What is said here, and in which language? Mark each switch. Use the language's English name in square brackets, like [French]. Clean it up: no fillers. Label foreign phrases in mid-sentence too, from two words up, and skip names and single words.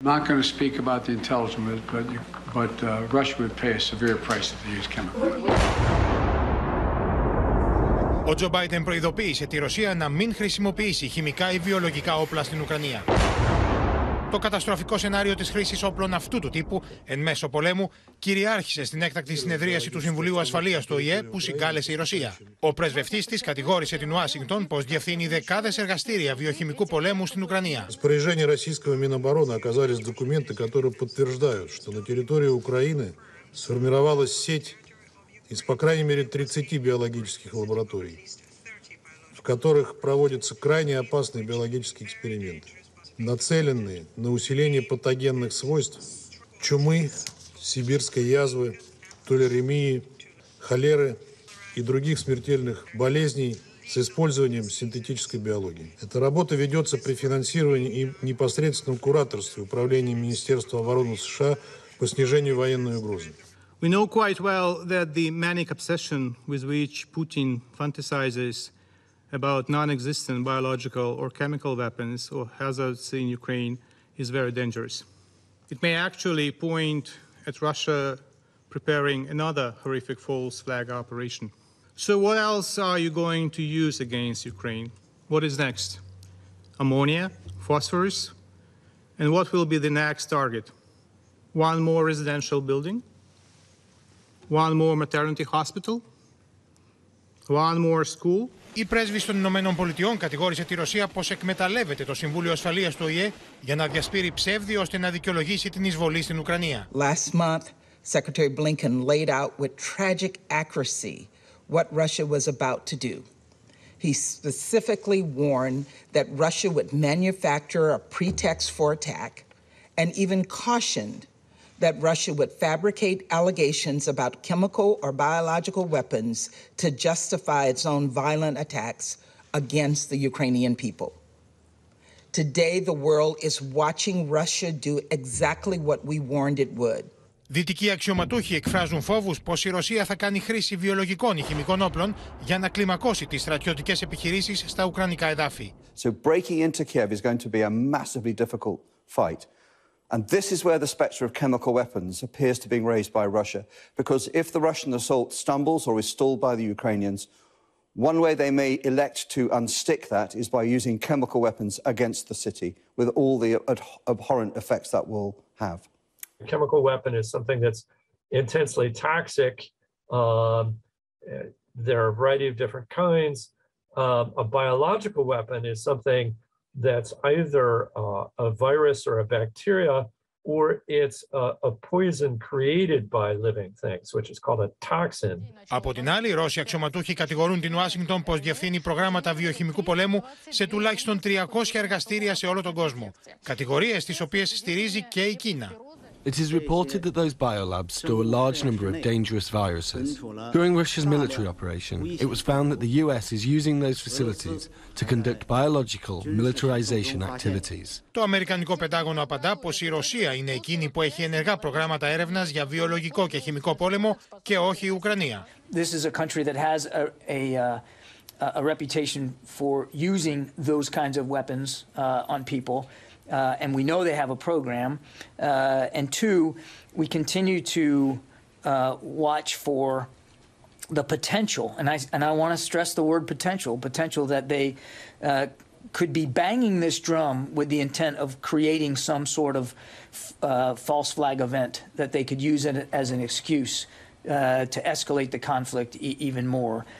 [English] Not going to speak about the intelligence, but Russia would pay a severe price if they use chemicals. [Greek] Ο Τζο Μπάιντεν προειδοποίησε τη Ρωσία να μην χρησιμοποιήσει χημικά ή βιολογικά όπλα στην Ουκρανία. Το καταστροφικό σενάριο της χρήσης όπλων αυτού του τύπου εν μέσω πολέμου κυριάρχησε στην έκτακτη συνεδρίαση του Συμβουλίου Ασφαλείας του ΟΗΕ που συγκάλεσε η Ρωσία. Ο πρεσβευτής της κατηγόρησε την Ουάσιγκτον πως διευθύνει δεκάδες εργαστήρια βιοχημικού πολέμου στην Ουκρανία. [Russian] В распоряжении российского Минобороны оказались документы, которые подтверждают, что на территории Украины сформировалась сеть из, по крайней мере, 30 биологических лабораторий, в которых проводятся крайне опасные биологические эксперименты, нацеленные на усиление патогенных свойств чумы, сибирской язвы, толеремии, холеры и других смертельных болезней с использованием синтетической биологии. Эта работа ведется при финансировании и непосредственном кураторстве Управления Министерства обороны США по снижению военной угрозы. [English] We know quite well that the manic obsession with which Putin fantasizes about non-existent biological or chemical weapons or hazards in Ukraine is very dangerous. It may actually point at Russia preparing another horrific false flag operation. So what else are you going to use against Ukraine? What is next? Ammonia? Phosphorus? And what will be the next target? One more residential building? One more maternity hospital? One more school? [Greek] Η πρέσβης των Ηνωμένων Πολιτειών κατηγόρησε τη Ρωσία πως εκμεταλλεύεται το Συμβούλιο Ασφαλείας του ΟΗΕ για να διασπείρει ψεύδι ώστε να δικαιολογήσει την εισβολή στην Ουκρανία. [English] Last month, Secretary Blinken laid out with tragic accuracy what Russia was about to do. He specifically warned that Russia would manufacture a pretext for attack and even cautioned that Russia would fabricate allegations about chemical or biological weapons to justify its own violent attacks against the Ukrainian people. Today, the world is watching Russia do exactly what we warned it would. [Greek] Δυτικοί αξιωματούχοι εκφράζουν φόβους πως η Ρωσία θα κάνει χρήση βιολογικών ή χημικών όπλων για να κλιμακώσει τις στρατιωτικές επιχειρήσεις στα ουκρανικά εδάφη. [English] So breaking into Kiev is going to be a massively difficult fight. And this is where the spectre of chemical weapons appears to be raised by Russia, because if the Russian assault stumbles or is stalled by the Ukrainians, one way they may elect to unstick that is by using chemical weapons against the city, with all the abhorrent effects that will have. A chemical weapon is something that's intensely toxic. There are a variety of different kinds. A biological weapon is something that's either a virus or a bacteria, or it's a poison created by living things, which is called a toxin. [Greek] Από την άλλη, οι Ρώσοι αξιωματούχοι κατηγορούν την Ουάσιγκτον πως διευθύνει προγράμματα βιοχημικού πολέμου σε τουλάχιστον 300 εργαστήρια σε όλο τον κόσμο. Κατηγορίες τις οποίες στηρίζει και η Κίνα. [English] It is reported that those biolabs store a large number of dangerous viruses. During Russia's military operation, it was found that the US is using those facilities to conduct biological militarization activities. [Greek] Το Αμερικανικό Πεντάγωνο απαντά πως η Ρωσία είναι εκείνη που έχει ενεργά προγράμματα έρευνας για βιολογικό και χημικό πόλεμο και όχι η Ουκρανία. [English] This is a country that has a reputation for using those kinds of weapons on people. And we know they have a program. And two, we continue to watch for the potential, and I want to stress the word potential that they could be banging this drum with the intent of creating some sort of false flag event that they could use it as an excuse to escalate the conflict even more.